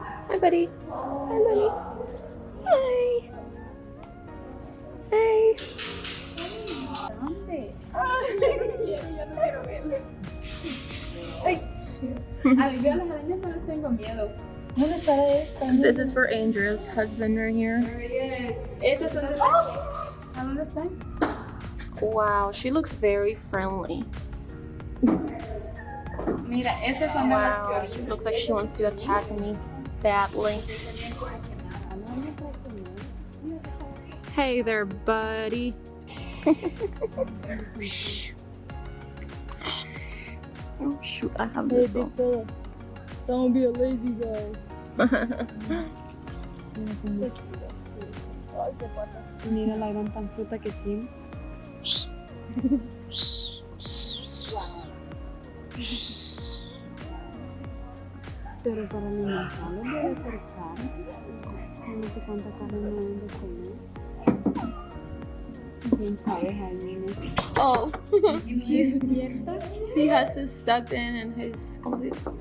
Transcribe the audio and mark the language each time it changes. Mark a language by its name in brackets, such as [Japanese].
[English] Hi, buddy. Hi, buddy. Hi. Hey. [Spanish] ¿Dónde? Ya no quiero verlo. Ay. A mí yo a las arañas no les tengo miedo. ¿Dónde está esta? [English] This is for Andrea's husband right here. [Spanish] ¿Esas son de ¿A dónde están? [English] Wow, she looks very friendly. [Spanish] Mira, esas son de las [English] Wow, [Spanish] que [English] looks like she wants to attack me badly. Hey there, buddy. Oh shoot, I have this on. Don't be a lazy guy. [Spanish] Mira la gran panzota que tiene. Pero para alimentarlo debe ser caro. No sé cuánta carne me deben de comer. ¿Quién sabe, Jaime? [English] Oh, he has his stuff in his, [Spanish] ¿cómo se dice?